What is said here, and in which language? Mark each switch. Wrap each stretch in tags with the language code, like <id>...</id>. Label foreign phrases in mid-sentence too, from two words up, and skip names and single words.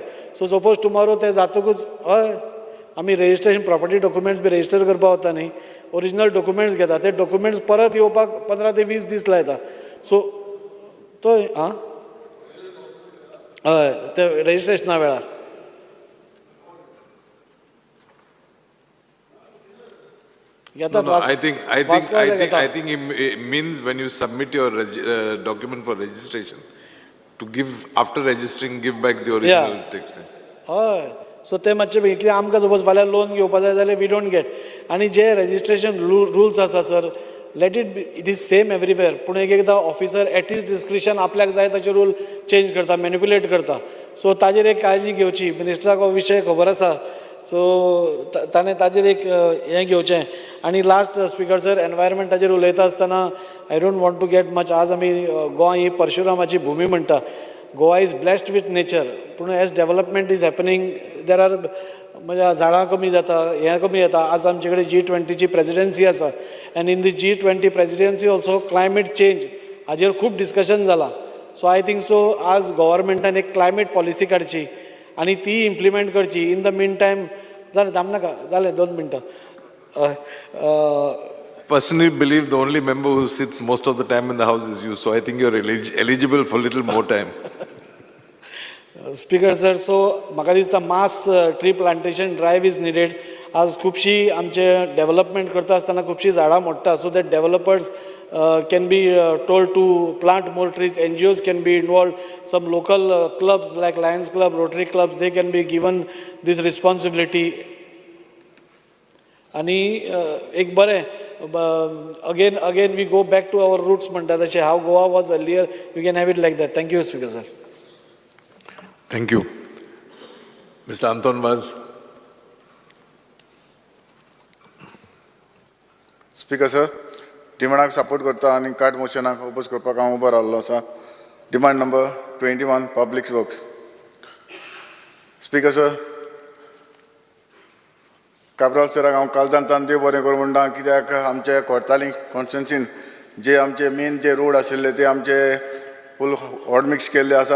<kok>सो</kok> <en>suppose tomorrow</en> <kok>ते जातकूच हय आमी रेजिस्ट्रेशन</kok> <en>property documents</en> <kok>बी रेजिस्टर करपा वता न्ही,</kok> <en>original documents</en> <kok>घेता, ते डॉक्युमेंट्स परत येवपाक 15 ते 20 दीस लायता. सो तो हय ते रेजिस्ट्रेशना वेळार</kok> <en>No, no, I think it means when you submit your document for registration, to give, after registering, give back the original text.</en> <kok>हय सो ते मातशें बेगीन, कित्याक आमकां सपोज फाल्यां लोन घेवपा जाय जाल्यार</kok> <en>we don't get.</en> <kok>आनी जे</kok> <en>registration rules</en> <kok>आसा सर,</kok> <en>let it is same everywhere,</en> <kok>पूण एकदां</kok> <en>officer at his discretion</en> <kok>आपल्याक जाय तशे रूल चेंज करता, मॅनिप्युलेट करता. सो ताजेर एक काळजी घेवची. मिनिस्टराक हो विशय खबर आसा, सो ताणें ताजेर एक हें घेवचें. आनी लास्ट स्पिकर सर, एनवायरमेंटाचेर उलयता आसतना</kok> <en>I don't want to get much.</en> <kok>आज आमी गोवा ही परशुरामाची भुमी म्हणटा.</kok> <en>Goa is blessed with nature,</en> <kok>पूण</kok> <en>as development is happening there are</en> <kok>म्हणजे झाडां कमी जाता, हें कमी जाता. आज आमचे कडेन G20ची प्रेजिडेन्सी आसा</kok> <en>and in the G20 presidency also climate change</en> <kok>हाजेर खूब डिस्कशन जाला. सो</kok> <en>I think so</en> <kok>आज गव्हर्मेंटान एक</kok> <en>climate policy</en> <kok>काडची आनी ती इम्प्लिमेंट करची.</kok> <en>in the mean time</en> <kok>जालें, थांबनाका, जालें 2 मिनटां.</kok> <en>Personally believe the only member who sits most of the time in the house is you, so I think you're eligible for little more time.</en> <kok>स्पिकर सर, सो म्हाका दिसता</kok> <en>mass tree plantation drive is needed.</en> <kok>आज खुबशी आमचे डेव्हलपमेंट करता आसतना खुबशी झाडां मोडटा,</kok> <en>so that developers can be told to plant more trees. NGOs can be involve, some local clubs like Lions Club, Rotary Clubs, they can be given this responsibility.</en> <kok>आनी एक बरें</kok> <en>again we go back to our roots</en> <kok>म्हणटा तशें,</kok> <en>how Goa was earlier, we can have it like that. Thank you Speaker sir. Thank you. Mr. Anton Vaz.</en> <kok>स्पिकर सर, डिमांडाक सपोर्ट करता आनी कार्ड मोशनाक ओपोज करपाक हांव उबो रावल्लो आसा.</kok> <en>demand number 21 public works.</en> <kok>स्पीकर सर, काबराल सराक हांव कालजांतान देव बरें करूं म्हणटा, कित्याक आमचे कोर्ताली कॉन्स्टिट्युन्सीन जे आमचे मेन जे रोड आशिल्ले ते आमचे</kok> <en>full hot mix</en> <kok>केल्ले आसात.</kok>